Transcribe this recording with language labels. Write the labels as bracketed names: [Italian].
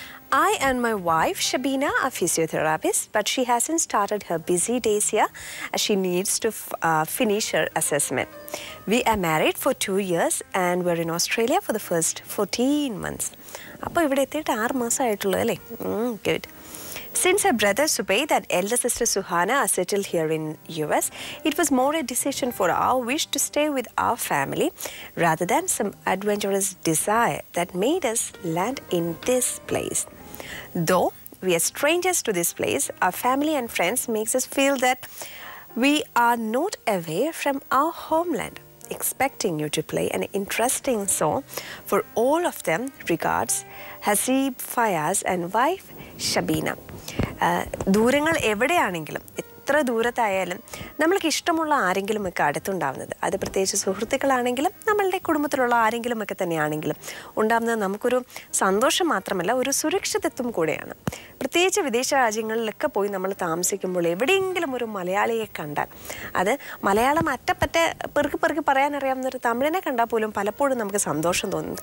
[English] I and my wife Shabina are physiotherapists, but she hasn't started her busy days here as she needs to finish her assessment. We are married for 2 years and we're in Australia for the first 14 months. [Malayalam] അപ്പോൾ ഇവിടെ എത്തിയിട്ട് 6 മാസമായിട്ടുള്ളൂ അല്ലേ? [English] Good. Since her brother Subaid and elder sister Suhana are settled here in US, it was more a decision for our wish to stay with our family rather than some adventurous desire that made us land in this place. Though we are strangers to this place, our family and friends makes us feel that we are not away from our homeland. Expecting you to play an interesting song for all of them. Regards, Hazib Fayaz and wife Shabina. [Malayalam] ദൂരങ്ങൾ എവിടെയാണെങ്കിലും എത്ര ദൂരത്തായാലും നമ്മൾക്ക് ഇഷ്ടമുള്ള ആരെങ്കിലുമൊക്കെ അടുത്തുണ്ടാവുന്നത്, അത് പ്രത്യേകിച്ച് സുഹൃത്തുക്കളാണെങ്കിലും നമ്മളുടെ കുടുംബത്തിലുള്ള ആരെങ്കിലുമൊക്കെ തന്നെയാണെങ്കിലും ഉണ്ടാകുന്നത് നമുക്കൊരു സന്തോഷം മാത്രമല്ല, ഒരു സുരക്ഷിതത്വം കൂടെയാണ്. പ്രത്യേകിച്ച് വിദേശ രാജ്യങ്ങളിലൊക്കെ പോയി നമ്മൾ താമസിക്കുമ്പോൾ എവിടെയെങ്കിലും ഒരു മലയാളിയെ കണ്ടാൽ, അത് മലയാളം അറ്റപ്പറ്റ പെറുക്കി പറയാനറിയാവുന്നൊരു തമിഴിനെ കണ്ടാൽ പോലും പലപ്പോഴും നമുക്ക് സന്തോഷം തോന്നും.